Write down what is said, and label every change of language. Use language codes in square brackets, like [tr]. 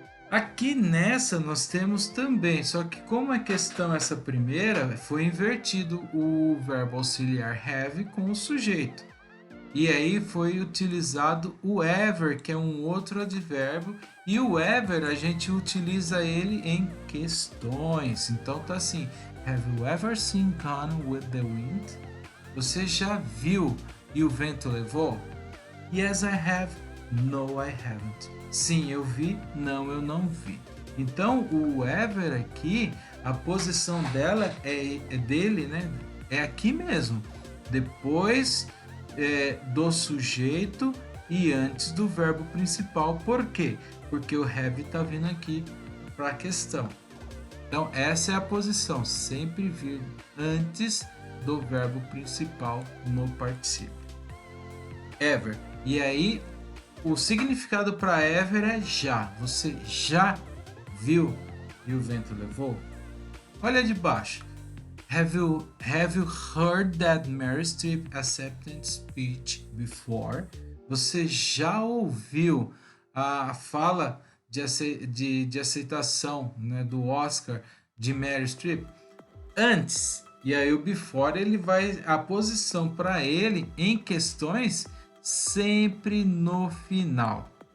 [pt] Aqui nessa nós temos também, só que como a questão essa primeira, foi invertido o verbo auxiliar have com o sujeito. E aí foi utilizado o ever, que é um outro advérbio, e o ever a gente utiliza ele em questões. Então tá assim: [en] Have you ever seen Gone with the Wind? Você já viu e o vento levou? Yes, I have. No, I haven't. [pt] Sim, eu vi. Não, eu não vi. Então o ever aqui, a posição dela dele, né? É aqui mesmo. Depois do sujeito e antes do verbo principal. Por quê? Porque o have está vindo aqui para a questão. Então, essa é a posição, sempre vir antes do verbo principal no particípio. Ever. E aí, o significado para ever é já. Você já viu e o vento levou? Olha de baixo. [en] Have you heard that Mary Streep acceptance speech before? [pt] Você já ouviu a fala de aceitação, né, do Oscar de Mary Streep? Antes. E aí o before ele vai a posição para ele em questões sempre no final.